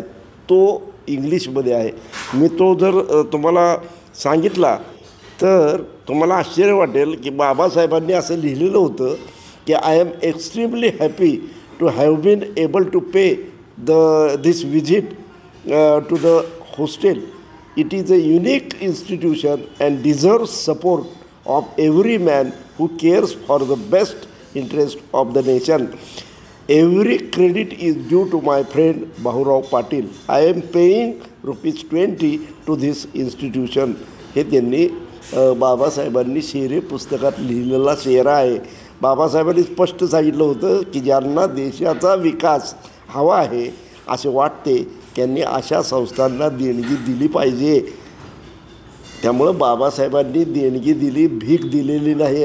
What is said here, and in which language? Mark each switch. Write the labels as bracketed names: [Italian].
[Marathi] तो इंग्लिशमध्ये आहे. मी तो जर तुम्हाला सांगितला तर तुम्हाला आश्चर्य वाटेल की बाबासाहेबांनी असं लिहिलेलं होतं की [English] I am extremely happy to have been able to pay this visit to the hostel. It is a unique institution and deserves support of every man who cares for the best interest of the nation. Every credit is due to my friend Bahurao Patil. I am paying ₹20 to this institution. [Marathi] हे त्यांनी बाबासाहेबांनी शेरे पुस्तकात लिहिलेला शेरा आहे. बाबासाहेबांनी स्पष्ट सांगितलं होतं की ज्यांना देशाचा विकास हवा आहे असे वाटते त्यांनी अशा संस्थांना देणगी दिली पाहिजे. त्यामुळं बाबासाहेबांनी देणगी दिली, भीक दिलेली नाही.